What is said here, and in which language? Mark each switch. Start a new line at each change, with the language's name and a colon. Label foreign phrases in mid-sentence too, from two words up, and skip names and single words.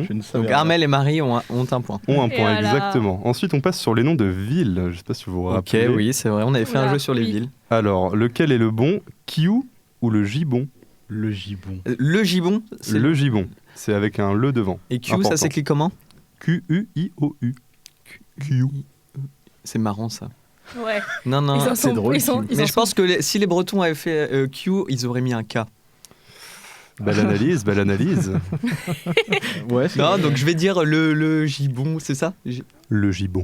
French: Donc Armel et Marie ont un point. Ont un point, exactement. Ensuite, on passe sur les noms de villes. Je ne sais pas si vous vous rappelez. Ok, oui, c'est vrai, on avait fait un jeu sur les villes. Alors, lequel est le bon, Kiou ou le Gibon ? Le Gibon. Le Gibon, c'est le Gibon, c'est avec un le devant. Et Q, ça s'écrit comment ? Q-U-I-O-U. Q. C'est marrant ça. Ouais. Non, c'est drôle. Mais je pense que si les Bretons avaient fait Q, ils auraient mis un K. Belle analyse. Ouais, non, donc je vais dire le gibon, c'est ça ? Le gibon.